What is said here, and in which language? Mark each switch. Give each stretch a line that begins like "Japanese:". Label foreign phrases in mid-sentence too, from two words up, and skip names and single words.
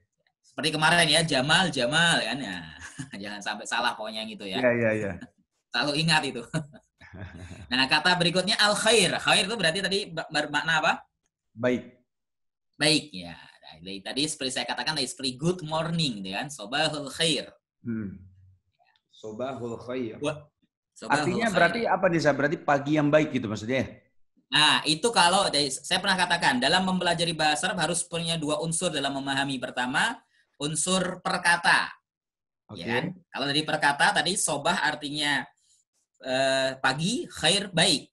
Indonesian: Seperti kemarin ya, Jamal kan ya. Jangan sampai salah pokoknya gitu ya. Iya. Selalu ingat itu. Nah, kata berikutnya al-khair. Khair itu berarti tadi bermakna apa? Baik. Baik ya. Nah, tadi seperti saya katakan tadi seperti
English: good morning
Indonesian: gitu kan.
Arabic: صباح الخير. صباح الخير.
Indonesian: Sobahul artinya khair. Berarti apa nih? Berarti pagi yang baik gitu maksudnya? Nah, itu kalau saya pernah katakan dalam mempelajari bahasa Arab harus punya dua unsur dalam memahami. Pertama, unsur perkata. Okay. Ya kan? Kalau dari perkata tadi sobah artinya pagi, khair baik.